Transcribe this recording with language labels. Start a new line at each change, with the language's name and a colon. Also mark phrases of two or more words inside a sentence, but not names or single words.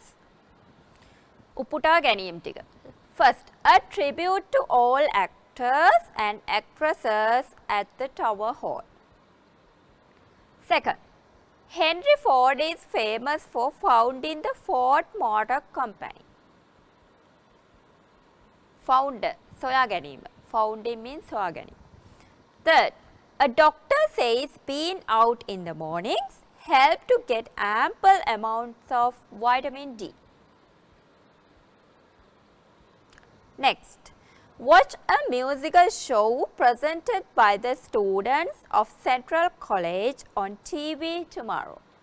Sinhala: උපුටා ගැනීම ටික.
English: First, a tribute to all actors and actresses at the Tower Hall. Second, Henry Ford is famous for founding the Ford Motor Company. Founder,
Sinhala: සොයා ගැනීම.
English: Founding means
Sinhala: සොයා ගැනීම.
English: Third, a doctor says being out in the mornings help to get ample amounts of vitamin D. Next, watch a musical show presented by the students of Central College on TV tomorrow.